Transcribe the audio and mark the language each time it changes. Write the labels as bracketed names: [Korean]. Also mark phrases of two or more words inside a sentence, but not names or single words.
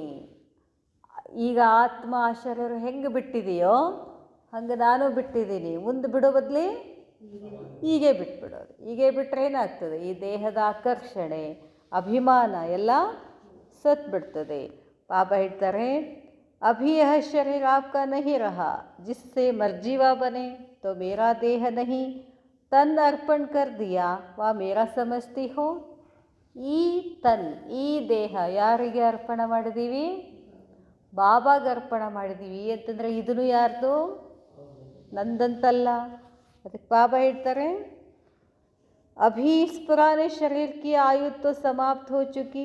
[Kannada] ಈಗ ಆತ್ಮ ಆ ಶರೀರ ಹೆಂಗೆ ಬಿಟ್ಟಿದೆಯೋ ಹಂಗೆ ನಾನು ಬಿಟ್ಟಿದ್ದೀನಿ, ಮುಂದೆ ಬಿಡೋ ಬದಲಿ ಹೀಗೆ ಬಿಟ್ಬಿಡೋದು. ಹೀಗೆ ಬಿಟ್ಟರೆ ಏನಾಗ್ತದೆ, ಈ ದೇಹದ ಆಕರ್ಷಣೆ ಅಭಿಮಾನ ಎಲ್ಲ ಸತ್ಬಿಡ್ತದೆ. ಬಾಬಾ ಹೇಳ್ತಾರೆ, [Hindi] अभी यह शरीर आपका नहीं रहा, जिससे मर्जीवा बने तो मेरा देह नहीं. तन अर्पण कर दिया वा मेरा समझती हो. [Kannada] ಈ ತನ್, ಈ ದೇಹ ಯಾರಿಗೆ ಅರ್ಪಣ ಮಾಡಿದ್ದೀವಿ, ಬಾಬಾಗೆ ಅರ್ಪಣ ಮಾಡಿದ್ದೀವಿ ಅಂತಂದರೆ ಇದನ್ನು ಯಾರ್ದು, ನಂದಂತಲ್ಲ. ಅದಕ್ಕೆ ಬಾಬಾ ಹೇಳ್ತಾರೆ, [Hindi] अभी इस पुराने शरीर की आयु तो समाप्त हो चुकी.